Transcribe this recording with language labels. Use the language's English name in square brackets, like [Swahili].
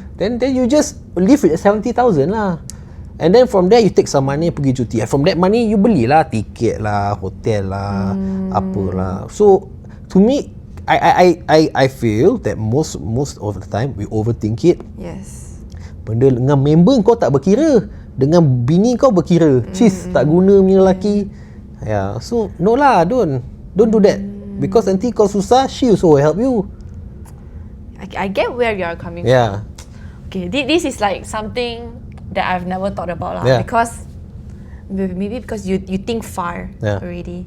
[English] Then you just live with 70,000 lah. And then from there you take some money [Malay] pergi cuti. [English] And from that money you [Malay] belilah tiket lah, hotel lah, apalah. [English] So to me, I feel that most of the time we overthink it. Yes. [Malay] Benda dengan member kau tak berkira, dengan bini kau berkira. Cis tak guna punya lelaki. [English] Yeah. So no lah, don't do that. Because [Malay] nanti kau susah, [English] she also will help you. I get where you are coming from. Okay, this is like something that I've never thought about lah. Because maybe because you think far already.